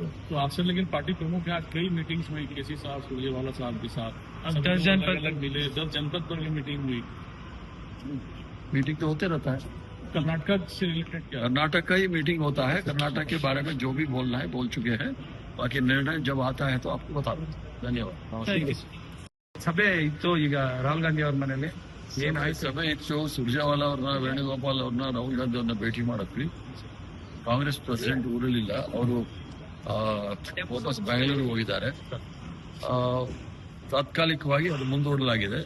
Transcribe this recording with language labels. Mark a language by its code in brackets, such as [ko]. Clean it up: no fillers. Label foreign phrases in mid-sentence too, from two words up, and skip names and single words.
[hi] तो आपसे लेकिन पार्टी प्रमुख के आज कई मीटिंग्स हुई, केसी साहब, सुरजेवाला साहब के साथ, 10 जनपद अलग मिले, 10 जनपद पर भी मीटिंग हुई। मीटिंग तो होते रहता है। कर्नाटक से रिलेटेड क्या? कर्नाटक का ही मीटिंग होता है। कर्नाटक के बारे में जो भी बोलना है बोल चुके हैं। बाकी निर्णय जब आता है तो आपको बता दूँ। धन्यवाद, नमस्ते। [kn] ಸಭೆ ಇತ್ತು ಈಗ ರಾಹುಲ್ ಗಾಂಧಿ ಅವ್ರ ಮನೇಲಿ ಏನಾಯ್ತು? ಸಭೆ ಇತ್ತು. ಸುರ್ಜೇವಾಲಾ ಅವ್ರನ್ನ, ವೇಣುಗೋಪಾಲ್ ಅವ್ರನ್ನ, ರಾಹುಲ್ ಗಾಂಧಿ ಅವ್ರನ್ನ ಭೇಟಿ ಮಾಡಿದ್ವಿ. ಕಾಂಗ್ರೆಸ್ ಪ್ರೆಸಿಡೆಂಟ್ ಊರಲ್ಲಿಲ್ಲ, ಅವರು ವಾಪಸ್ ಬೆಂಗಳೂರಿಗೆ ಹೋಗಿದ್ದಾರೆ. ತಾತ್ಕಾಲಿಕವಾಗಿ ಅದು ಮುಂದೂಡಲಾಗಿದೆ.